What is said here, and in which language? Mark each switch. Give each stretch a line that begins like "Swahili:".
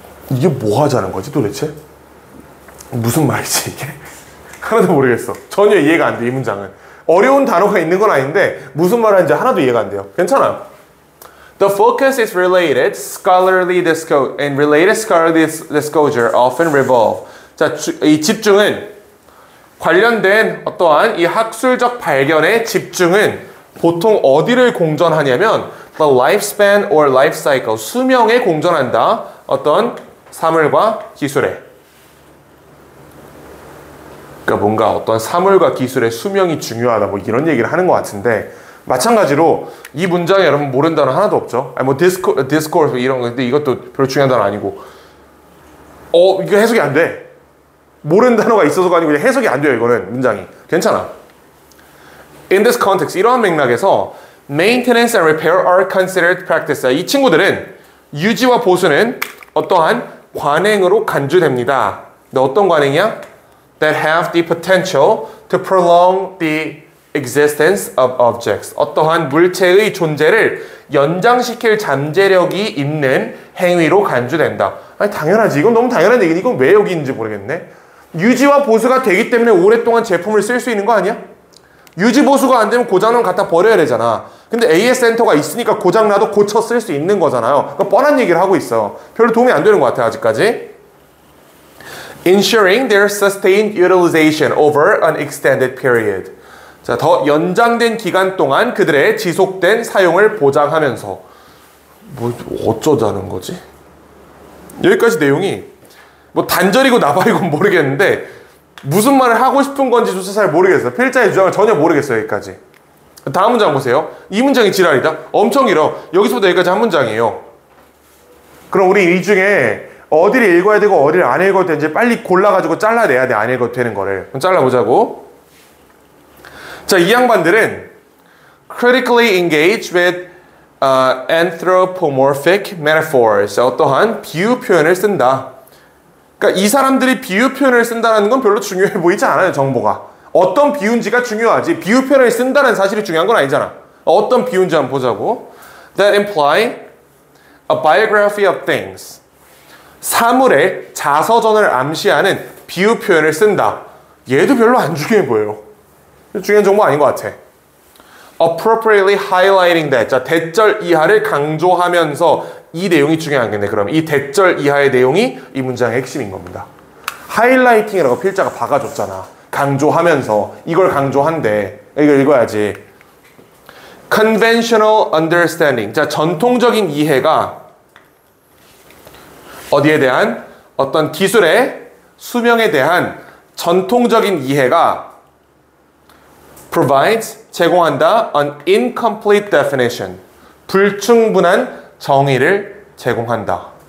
Korean: 이게 뭐 하자는 거지 도대체? 무슨 말이지 이게? 하나도 모르겠어. 전혀 이해가 안 돼, 이 문장은. 어려운 단어가 있는 건 아닌데 무슨 말 하는지 하나도 이해가 안 돼요. 괜찮아요.
English: The focus is related scholarly disclosure often revolve.
Korean: 자, 이 집중은 관련된 어떠한 이 학술적 발견의 집중은 보통 어디를 공전하냐면
English: the lifespan or life cycle,
Korean: 수명에 공전한다. 어떤 사물과 기술에. 그러니까 뭔가 어떤 사물과 기술의 수명이 중요하다, 뭐 이런 얘기를 하는 것 같은데, 마찬가지로 이 문장에 여러분 모르는 단어 하나도 없죠. 아니 뭐 discourse 이런 거, 근데 이것도 별로 중요한 단어 아니고, 이거 해석이 안 돼. 모르는 단어가 있어서가 아니고 그냥 해석이 안 돼요. 이거는 문장이. 괜찮아.
English: In this context,
Korean: 이러한 맥락에서
English: maintenance and repair are considered practice.
Korean: 이 친구들은 유지와 보수는 어떠한 관행으로 간주됩니다. 근데 어떤 관행이야?
English: That have the potential to prolong the existence of objects.
Korean: 어떠한 물체의 존재를 연장시킬 잠재력이 있는 행위로 간주된다. 아니 당연하지. 이건 너무 당연한 얘기니 이건 왜 여기 있는지 모르겠네. 유지와 보수가 되기 때문에 오랫동안 제품을 쓸 수 있는 거 아니야? 유지 보수가 안 되면 고장나면 갖다 버려야 되잖아. 근데 AS 센터가 있으니까 고장나도 고쳐 쓸 수 있는 거잖아요. 그러니까 뻔한 얘기를 하고 있어. 별로 도움이 안 되는 것 같아 아직까지.
English: Ensuring their sustained utilization over an extended period.
Korean: 자, 더 연장된 기간 동안 그들의 지속된 사용을 보장하면서. 뭐 어쩌자는 거지? 여기까지 내용이 뭐 단절이고 나발이고 모르겠는데 무슨 말을 하고 싶은 건지조차 잘 모르겠어요. 필자의 주장을 전혀 모르겠어요. 여기까지. 다음 문장 보세요. 이 문장이 지랄이다. 엄청 길어. 여기서부터 여기까지 한 문장이에요. 그럼 우리 이 중에 어디를 읽어야 되고 어디를 안 읽어도 되는지 빨리 골라가지고 잘라내야 돼. 안 읽어도 되는 거를. 그럼 잘라보자고. 자, 이 양반들은
English: critically engage with anthropomorphic metaphors.
Korean: 어떠한 비유 표현을 쓴다. 그러니까 이 사람들이 비유 표현을 쓴다는 건 별로 중요해 보이지 않아요, 정보가. 어떤 비유인지가 중요하지. 비유 표현을 쓴다는 사실이 중요한 건 아니잖아. 어떤 비유인지 한번 보자고. That imply a biography of things. 사물의 자서전을 암시하는 비유 표현을 쓴다. 얘도 별로 안 중요해 보여요. 중요한 정보 아닌 것 같아.
English: Appropriately highlighting that.
Korean: 자, 대절 이하를 강조하면서 이 내용이 중요하겠네. 그럼 이 대절 이하의 내용이 이 문장의 핵심인 겁니다. 하이라이팅이라고 필자가 박아줬잖아. 강조하면서 이걸 강조한대. 이걸 읽어야지.
English: Conventional understanding.
Korean: 자, 전통적인 이해가 어디에 대한 어떤 기술의 수명에 대한 전통적인 이해가 provides 제공한다
English: an incomplete definition
Korean: 불충분한 정의를 제공한다.